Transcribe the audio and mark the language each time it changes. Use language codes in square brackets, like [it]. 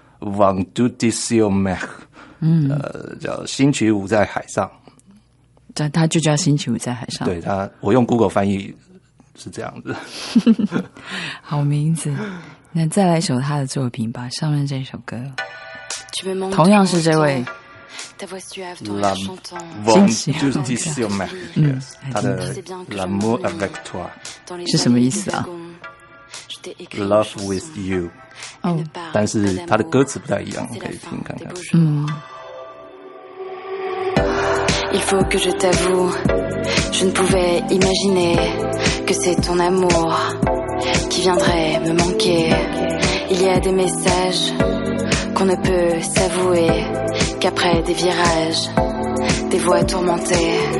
[zh] Vendredi sur mer，叫星期五在海上。它就叫星期五在海上。对，它我用 Google 翻译是这样子。好名字。那再来一首他的作品吧，上面这首歌。同样是这位。 La Vendredi sur mer，他的 L'amour avec toi 是什么意思啊？ [en] Love with you， [zh] 但是他的歌词不太一样，可以听看看。 [fr] Il faut que je t'avoue, je ne pouvais imaginer que c'est ton amour qui viendrait me manquer. Il y a des messages qu'on ne peut s'avouer qu'après des virages, des voix tourmentées.